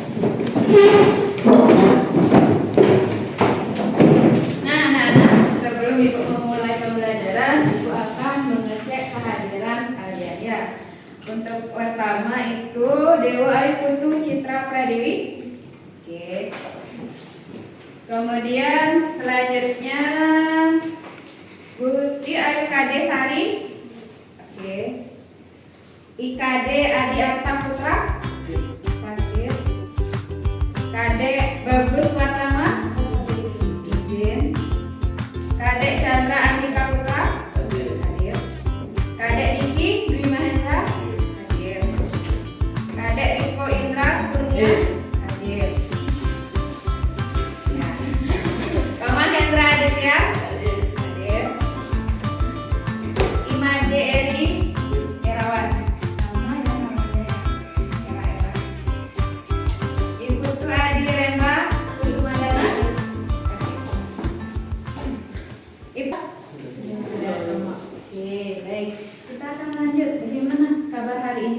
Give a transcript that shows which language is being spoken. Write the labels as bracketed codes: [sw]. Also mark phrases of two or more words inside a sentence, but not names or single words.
[id] Nah, sebelum Ibu memulai pembelajaran, Ibu akan mengecek kehadiran kalian ya. Untuk pertama itu Dewa Ayu Putu Citra Pradewi. Oke. Kemudian selanjutnya Gusti Ayu Kade Sari. Oke. IKD Adi Arta Putra. Sakit. Kade Bagus Pratama. Izin. Kade Chandra Andika Putra. Hadir. Kade Diki Dwi Mahendra. Hadir. Kade Riko Indra Kurnia. Hadir. Ya. Paman Hendra Aditya. Hadir. Imade Eri Erawan. Nama ya namanya. Era. Ibu Tu Adi Rendra Kusumandana. Ibu sudah semua. Oke, baik. Kita akan lanjut. Bagaimana kabar hari ini?